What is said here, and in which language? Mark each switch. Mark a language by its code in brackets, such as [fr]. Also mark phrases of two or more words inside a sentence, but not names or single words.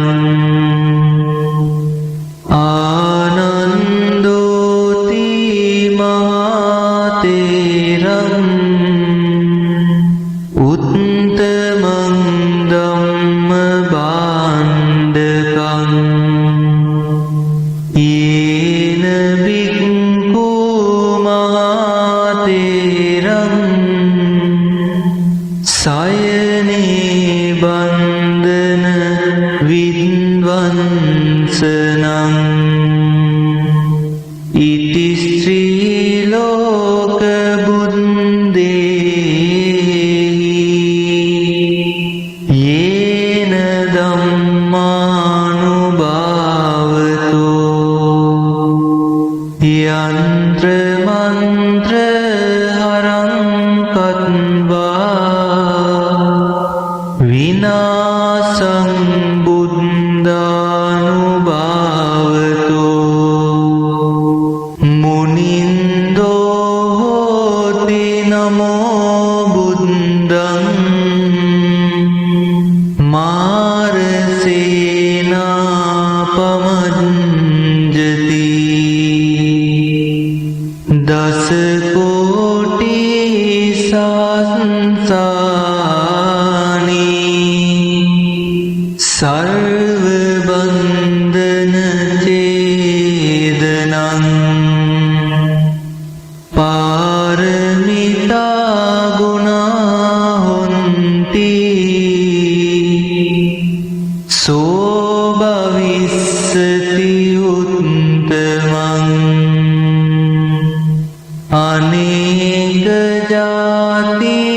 [pi] ආනන්දෝති මහතේරං උත්තමං ධම්ම බාණ්ඩකං යේන බික්ඛු මහතේරං සයනේ බන්ධන විද්වංසනං ඉති ශ්‍රී ලෝක බුද්දේහි යේන ධම්මානුභාවතෝ යන්ත්‍ර මන්ත්‍ර හරං කତ୍වා විනාසං බුද්ධානුභාවතෝ මුනින්දෝ හෝති නමෝ බුද්ධං මාරසේනාපමඤ්ජති දස කෝටි සාසානී සර්ව බන්ධන ඡේදනං පාරමිතා ගුණා හොන්ති සෝ භවිස්සති උත්තමං අනේක ජාති